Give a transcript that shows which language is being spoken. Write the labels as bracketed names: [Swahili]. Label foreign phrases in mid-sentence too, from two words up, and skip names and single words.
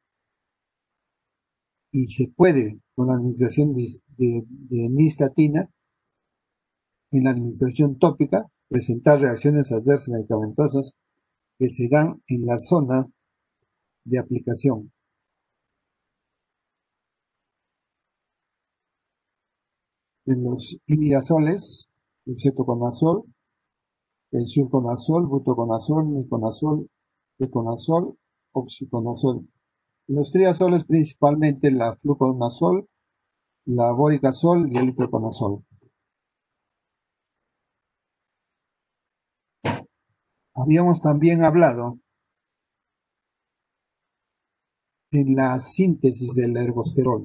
[Spanish] y se puede, con la administración de nistatina, en la administración tópica, presentar reacciones adversas medicamentosas que se dan en la zona de aplicación. En los imidazoles, el cetoconazol, el sulconazol, butoconazol, miconazol, ketonazol, oxiconazol. En los triazoles principalmente la fluconazol, la boricazol y el itraconazol. Habíamos también hablado en la síntesis del ergosterol.